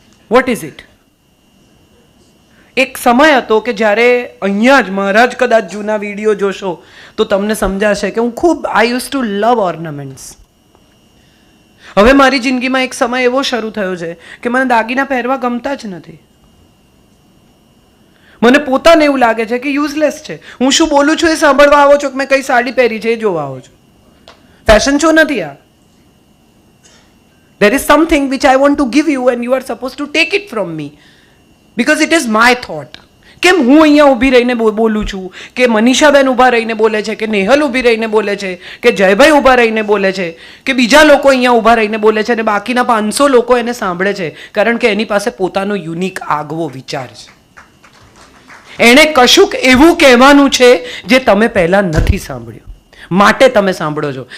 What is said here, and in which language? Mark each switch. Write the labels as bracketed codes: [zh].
[en] What is it? [gu] એક સમય હતો કે જ્યારે અહીંયા જ મહારાજ કદાચ જૂના વિડીયો જોશો તો તમને સમજાશે કે હું ખૂબ [en] I use to love ornaments. [gu] હવે મારી જિંદગીમાં એક સમય એવો શરૂ થયો છે કે મને દાગીના પહેરવા ગમતા જ નથી. મને પોતાને એવું લાગે છે કે યુઝલેસ છે. હું શું બોલું છું એ સાંભળવા આવો છો કે મેં કઈ સાડી પહેરી છે એ જોવા આવો છો? ફેશન શો નથી આ. [en] There is something which I want to give you and you are supposed to take it from me because it is my thought. [gu] કેમ હું અહીંયા ઊભી રહીને બોલું છું, કે મનીષાબેન ઊભા રહીને બોલે છે, કે નેહલ ઊભી રહીને બોલે છે, કે જયભાઈ ઊભા રહીને બોલે છે, કે બીજા લોકો અહીંયા ઊભા રહીને બોલે છે અને બાકીના 500 લોકો એને સાંભળે છે? કારણ કે એની પાસે પોતાનો યુનિક આગવો વિચાર છે. એણે કશુંક એવું કહેવાનું છે જે તમે પહેલા નથી સાંભળ્યું, માટે તમે સાંભળો છો.